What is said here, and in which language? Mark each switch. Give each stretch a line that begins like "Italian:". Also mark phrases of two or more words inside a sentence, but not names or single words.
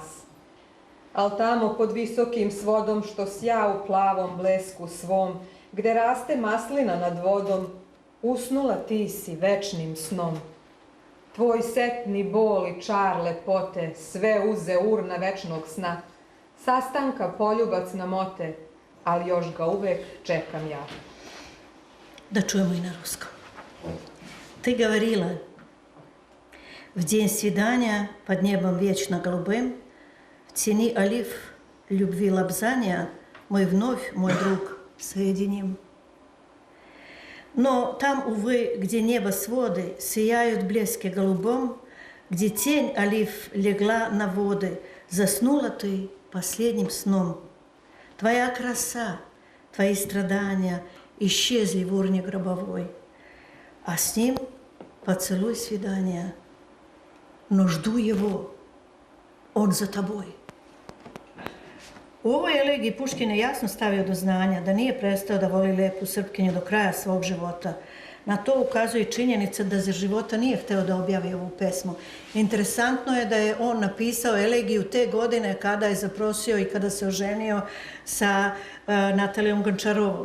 Serbian: Al tamo pod visokim svodom što sja u plavom blesku svom, gde raste maslina nad vodom, usnula ti si večnim snom. Tvoj setni bol i čar lepote sve uze urna večnog sna. Sastanka poljubac namote, ali još ga uvek čekam ja. Да чуем и на русском.
Russian: Ты говорила, в день свидания под небом вечно голубым, в тени олив любви лобзания мы вновь, мой друг, соединим. Но там, увы, где небосводы сияют блеске голубом, где тень олив легла на воды, заснула ты последним сном. Твоя краса, твои страдания исчезли в урне гробовой, а с ним поцелуй свидания. Но жду его, он за тобой.
Serbian: U ovoj elegiji Puškin je jasno stavio do znanja da nije prestao da voli lepu Srpkinju do kraja svog života. Na to ukazuje činjenica da za života nije hteo da objavi ovu pesmu. Interesantno je da je on napisao elegiju te godine kada je zaprosio i kada se oženio sa Natalijom Gončarovom.